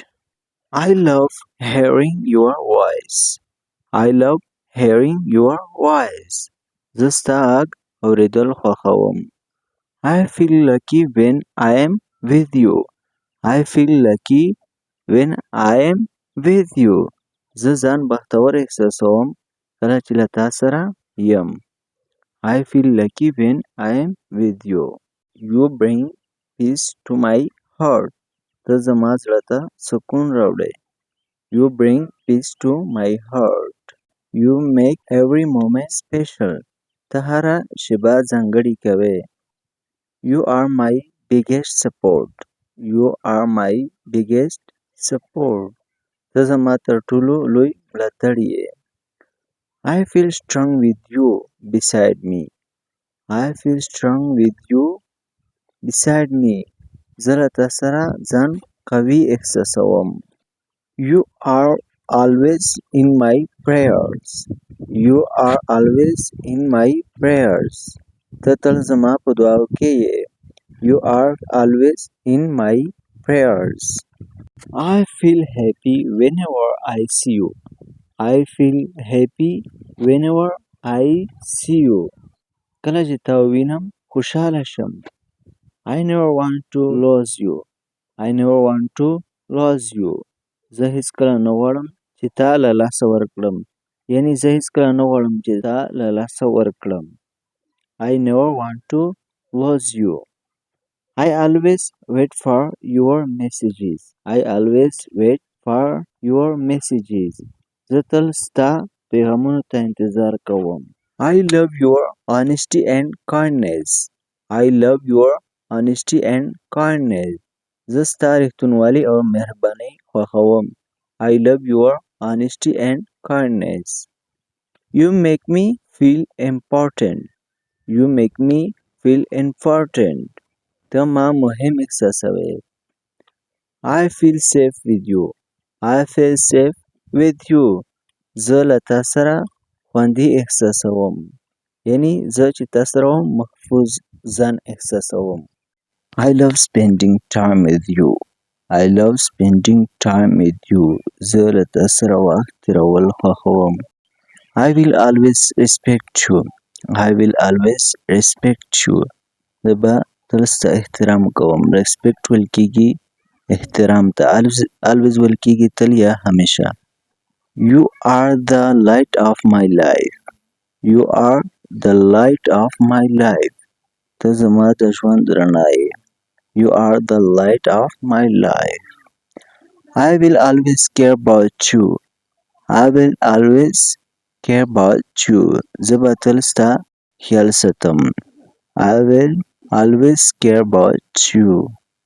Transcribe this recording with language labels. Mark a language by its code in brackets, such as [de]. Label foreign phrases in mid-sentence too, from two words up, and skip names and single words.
[en] I love hearing your voice. I love hearing your voice. [ps] ستا غږ اورېدل خوښوم. [en] I feel lucky when I am with you. I feel lucky when I am with you. [ps] زه ځان بختور احساسوم کله چې له تا سره یم. [en] I feel lucky when I am with you. You bring peace to my heart. [ps] ته زما زړه ته سکون راوړې. [en] You bring peace to my heart. You make every moment special. [ps] ته هره شېبه ځانګړې کوې. [en] You are my biggest support. You are my biggest support. [ps] ته زما تر ټولو لوی ملاتړ یې. [en] I feel strong with you beside me. I feel strong with you beside me. [ps] زه له تا سره ځان قوي احساسوم. [en] You are always in my prayers. You are always in my prayers. [ps] ته تل زما په دعاو کې یې. [en] You are always in my prayers. I feel happy whenever I see you. I feel happy whenever I see you. [ps] کله چې تا ووینم خوشحاله شم. [en] I never want to lose you. I never want to lose you. [ps] زه هیڅکله نه غواړم چې تا له لاسه ورکړم. یعنی زه هیڅکله نه غواړم چې تا له لاسه ورکړم. [en] I never want to lose you. I always wait for your messages. I always wait for your messages. [ps] زه تل ستا پیغامونو ته انتظار کوم. [en] I love your honesty and kindness. I love your honesty and kindness. [ps] زه ستا رښتونولي او مهرباني خوښوم. [en] I love your honesty and kindness. You make me feel important. You make me feel important. [ps] ته ما مهم احساسوې. [en] I feel safe with you. I feel safe with you. [ps] زه له تا سره خوندي احساسوم. یعنی زه چې تا سره وم محفوظ ځان احساسوم. [en] I love spending time with you. I love spending time with you. [ps] زه له تا سره وخت تېرول خوښوم. [en] I will always respect you. I will always respect you. [ps] زه به تل ستا احترام کوم. Respect ویل کېږي احترام ته. Always ویل کېږي تل یا همیشه. [en] You are the light of my life. You are the light of my life. [ps] ته زما د ژوند رڼا یې. [en] You are the light of my life. I will always care about you. I will always care about you. [ps] زه به تل ستا خیال ساتم. [en] I will always care about you.